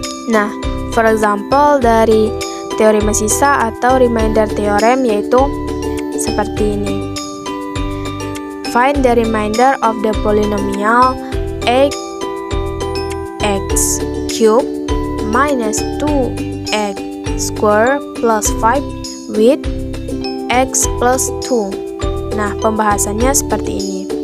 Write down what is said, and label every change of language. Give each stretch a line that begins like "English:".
Indonesian: Nah,
English: for example
Indonesian: dari teorema sisa atau remainder theorem yaitu seperti ini.
English: Find the remainder of the polynomial x cubed minus 2x squared plus 5 with x plus 2.
Indonesian: Nah, pembahasannya seperti ini.